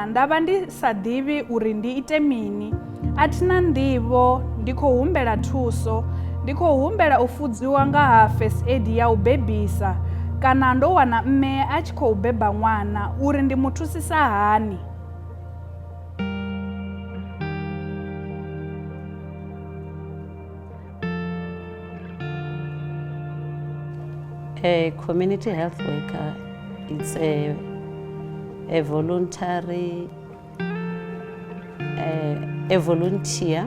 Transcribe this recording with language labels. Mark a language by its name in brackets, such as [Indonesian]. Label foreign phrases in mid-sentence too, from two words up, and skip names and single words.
[Venda] Ndavha ndi sa ḓivhi uri ndi ite mini, a thina nḓivho, ndi khou humbela thuso, ndi khou humbela u funziwa nga ha [English] first aid [Venda] ya u bebisa, kana ndo wana mme a tshi khou beba ṅwana uri ndi mu thusisa hani. [English] A community health worker, it's a voluntary, a volunteer